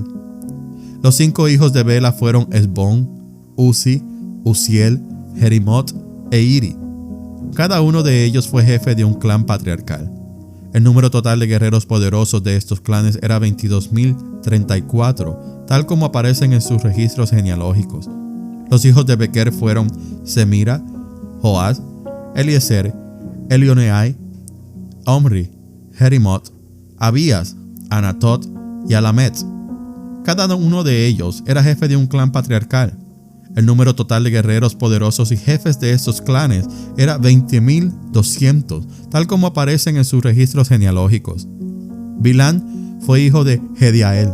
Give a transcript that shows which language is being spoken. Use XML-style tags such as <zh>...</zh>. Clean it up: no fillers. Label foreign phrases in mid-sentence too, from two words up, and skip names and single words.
<es>Los 5 hijos de Bela fueron Esbón, Uzi, Uziel, Jerimot e Iri. Cada uno de ellos fue jefe de un clan patriarcal. El número total de guerreros poderosos de estos clanes era 22,034, tal como aparecen en sus registros genealógicos. Los hijos de Beker fueron Semira, Joás, Eliezer, Elioenai, Omri, Jerimot, Abías, Anatot y Alamet. Cada uno de ellos era jefe de un clan patriarcal. El número total de guerreros poderosos y jefes de estos clanes era 20,200, tal como aparecen en sus registros genealógicos. Bilán fue hijo de Jediael.</es>